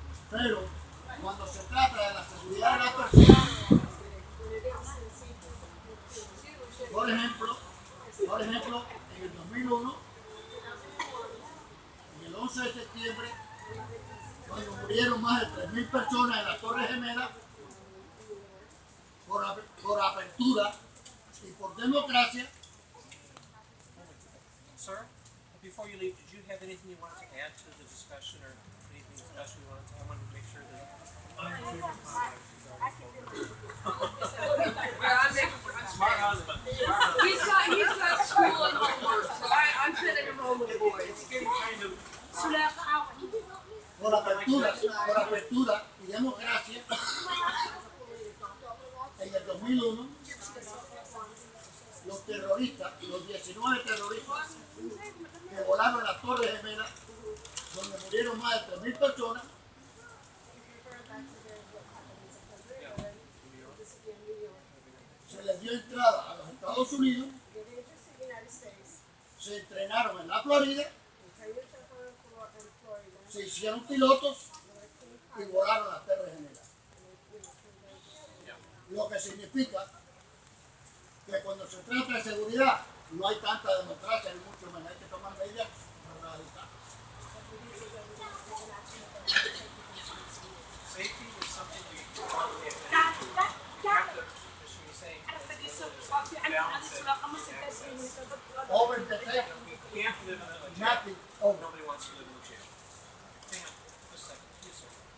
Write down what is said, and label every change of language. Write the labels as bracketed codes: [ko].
[es] Pero cuando se trata de la seguridad de la persona, por ejemplo, en el 2001, en el 11 de septiembre, cuando murieron más de 3.000 personas en la Torre Gemela, por apertura y por democracia. [en] Sir, before you leave, did you have anything you wanted to add to the discussion or anything special you wanted to? I wanted to make sure that Smart husband. He's got school and homework, so I'm sending him home with the boys. it's getting kind of [es] Por apertura y democracia, en el 2001, los terroristas, los 19 terroristas que volaron la Torre Gemela, donde murieron más de 3.000 personas, se les dio entrada a los Estados Unidos, se entrenaron en la Florida, se hicieron pilotos y volaron la Torre Gemela. Lo que significa que cuando se trata de seguridad no hay tanta democracia ni mucho menos, hay que tomar medidas radicales. [en] safety is something we probably have to, as she was saying, balance it, access. Over the table, We can't live in a jail. nothing over. Nobody wants to live in a jail. Hang on, just a second. Yes, sir.